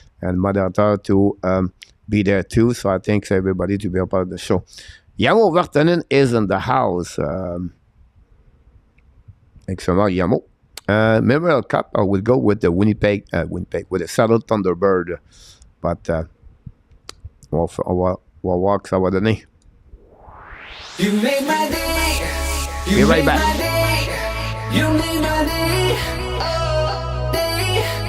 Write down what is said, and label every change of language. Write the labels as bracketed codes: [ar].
[en] And moderator to be there too. So I thank everybody to be a part of the show. Yamo Vertanen is in the house. Excellent, Yamo. Memorial Cup, I will go with the Winnipeg, with the Seattle Thunderbird. But... [fr] on va voir que ça va donner. [en] You made my day. Be right back. You made my day. Oh, day.